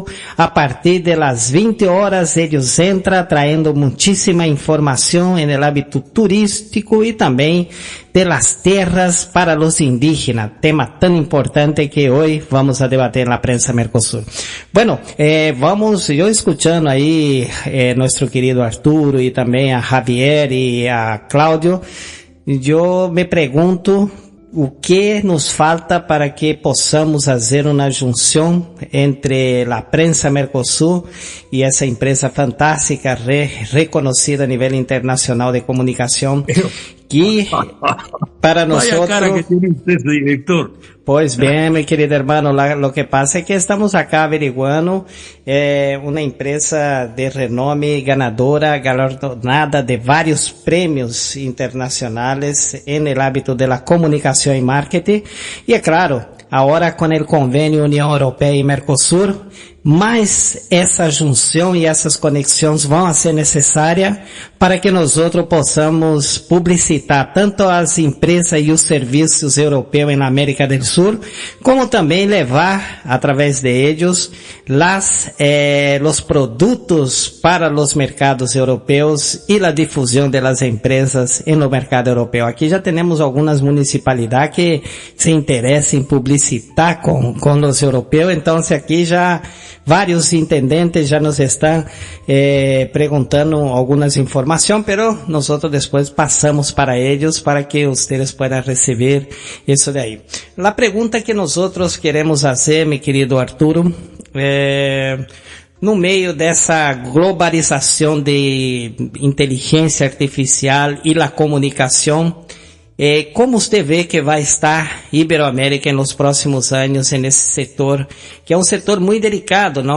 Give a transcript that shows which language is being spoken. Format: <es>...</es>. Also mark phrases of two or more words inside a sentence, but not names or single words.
<es>A partir de las 20 horas ellos entran trayendo muchísima información en el ámbito turístico y también de las tierras para los indígenas, tema tan importante que hoy vamos a debatir en la prensa Mercosur. Bueno, yo escuchando ahí nuestro querido Arturo y también a Javier y a Claudio, yo me pregunto</es> <pt>o que nos falta para que possamos fazer uma junção entre a prensa Mercosul e essa empresa fantástica, reconhecida a nível internacional de comunicação, que</pt> <es>para nosotros... Vaya cara que tiene usted, director. Pues bien, mi querido hermano, lo que pasa es que estamos acá averiguando una empresa de renome ganadora, galardonada de varios premios internacionales en el ámbito de la comunicación y marketing. Y es claro, ahora con el convenio Unión Europea y Mercosur,</es> <pt>mas essa junção e essas conexões vão a ser necessárias para que nós possamos publicitar tanto as empresas e os serviços europeus na América do Sul, como também levar, através de eles, os produtos para os mercados europeus e a difusão das empresas no mercado europeu. Aqui já temos algumas municipalidades que se interessam em publicitar com os europeus, então aqui já vários intendentes já nos estão perguntando algumas informações,</pt> <es>pero nosotros después</es> <pt>passamos para eles</pt> <es>para que ustedes puedan</es> <pt>receber isso daí. A pergunta que nosotros queremos fazer,</pt> <es>mi querido Arturo,</es> <pt>no meio dessa globalização de inteligência artificial e a comunicação, como usted ve que vai estar Iberoamérica nos próximos anos nesse setor, que é um setor muito delicado, não?</pt>